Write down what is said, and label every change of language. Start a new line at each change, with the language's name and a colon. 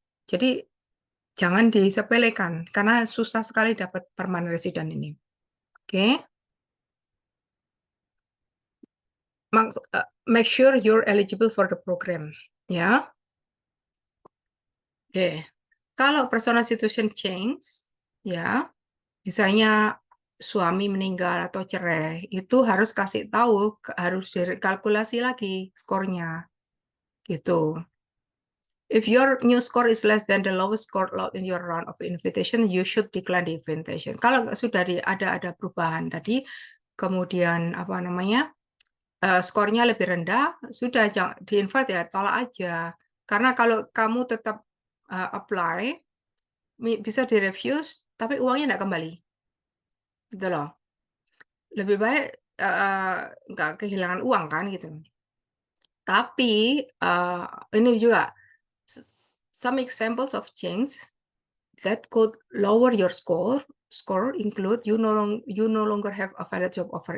Indonesian: Jadi jangan disepelekan karena susah sekali dapat permanent resident ini. Oke.
English: Make sure you're eligible for the program, ya.
Indonesian: Oke. Kalau
English: personal situation change,
Indonesian: ya, misalnya suami meninggal atau cerai, itu harus kasih tahu, harus dikalkulasi lagi skornya, gitu.
English: If your new score is less than the lowest score in your round of invitation, you should decline the invitation.
Indonesian: Kalau sudah ada perubahan tadi, kemudian apa namanya? Skornya lebih rendah, sudah jangan di-invite ya, tolak aja. Karena kalau kamu tetap apply, bisa di-refuse, tapi uangnya nggak kembali. Gitu loh. Lebih baik nggak kehilangan uang kan gitu. Tapi ini juga
English: some examples of change that could lower your score include you no longer have a valid job offer.